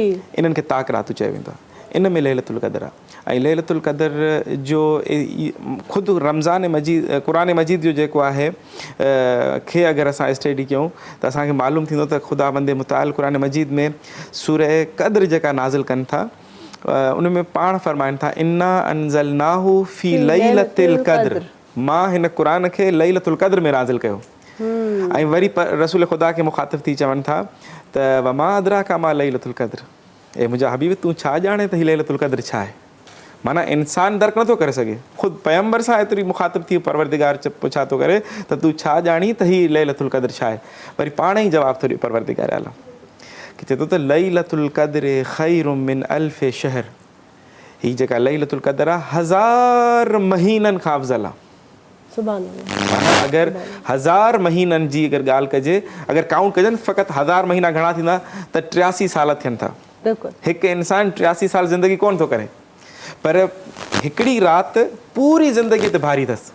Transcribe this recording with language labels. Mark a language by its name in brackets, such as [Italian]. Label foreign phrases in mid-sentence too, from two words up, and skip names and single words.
[Sindhi] इन्हनि खे ताक रातूं चयो वेंदो आहे। इन में लैलतुल क़दर आहे ऐं लैलतुल क़दर जो ख़ुदि रमज़ान मजीद क़ुरान मजीद जो जेको आहे खे अगरि असां स्टडी कयूं त असांखे मालूम थींदो त ख़ुदा बंदे मुताल क़ुरान मजीद में सूरह क़द्र जेका नाज़िल कनि था उन में पाण फ़रमाइनि था [Arabic] إنا أنزلناه في ليلة القدر, [Sindhi] मां हिन क़ुरान खे लैलतुल क़द्र में नाज़िल कयो। ऐं वरी रसूल ख़ुदा खे मुखातिब थी चवनि था त [Arabic] وما أدراك ما ليلة القدر, [Sindhi] ए मुंहिंजा हबीब तूं छा ॼाणे त हीअ लैलतुल क़द्र छा आहे। माना इंसान दर्क नथो करे सघे, ख़ुदि पैगंबर सां एतिरी मुखातिब थी परवरदिगार पुछा थो करे त तूं छा ॼाणी त हीअ लैलतुल क़द्र छा आहे। वरी पाण ई जवाबु थो ॾिए परवरदिगार आला कि चए थो त [Arabic] ليلة القدر خير من ألف شهر, [Sindhi] हीअ जेका लैलतुल क़द्र आहे 1000 महीननि खां अफ़ज़ल आहे। [Arabic] سبحان الله. [Sindhi] अगरि 1000 महीननि जी अगरि ॻाल्हि कजे, अगरि काउंट कजनि फ़क़ति 1000 महीना घणा थींदा त 83 साल थियनि था। बिल्कुलु, हिकु इंसानु 83 साल ज़िंदगी कोन थो करे, पर हिकिड़ी राति पूरी ज़िंदगी ते भारी अथसि।